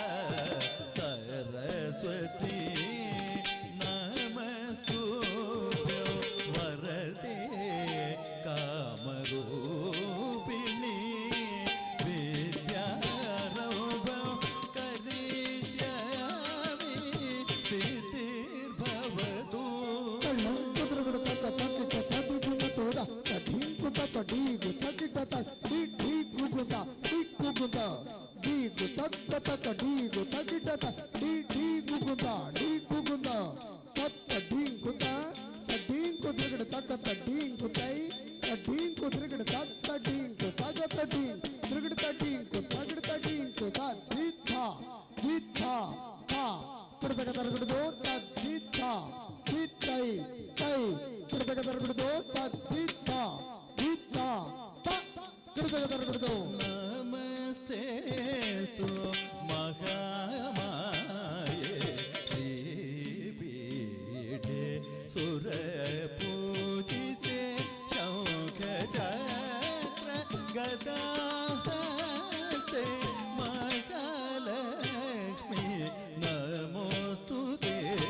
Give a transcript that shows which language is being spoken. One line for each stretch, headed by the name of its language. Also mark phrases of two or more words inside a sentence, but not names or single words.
Sanskrit: सरस्वती नमस्तुभ्यं वरदे कामरूपिणी विद्यारम्भं करिष्यामि सिद्धिर्भवतु ಕುದುರಗಡ ತಕ್ಕ ತಕ್ಕಿಟ ತದಿಗುಣ ತೋದ ತಡೀಗು ತಕ್ಕ ಡೀಗು ತಕ್ಕಿಟ ತಕ್ಕ ಡೀಗುಗುದ ಡೀಗುಗುದ ಡೀಗು ತಕ್ಕ ತಕ್ಕ ಡೀಗು ತಕ್ಕಿಟ ಡೀಗುಗುದ ಡೀಗುಗುದ ತತ್ತ ಡೀಗುದ ತಡೀಂಕು ತಿರುಗಡ ತಕ್ಕ ತಡೀಂಕು ತೈ ತಡೀಂಕು ತಿರುಗಡ ತತ್ತ ಡೀಂಕು ತಗತ ಡೀಂಕು ತಿರುಗಡ ತಡೀಂಕು ತಗಡ ತಡೀಂಕು ತದ್ದಿಥ ದಿಥ ತಾ ಕುಡತಕ ತರಗಡದು ತದ್ದಿಥ ದಿತ್ತೈ ತೈ ಕುಡತಕ ತರಗಡದು ತದ್ದಿಥ ದಿತ್ತ ತ ಕುಡತಕ ತರಗಡದು नमस्तेस्तु महामाये श्रीपीठे सुरपूजिते शङ्खचक्र गदाहस्ते महालक्ष्मी नमोस्तुते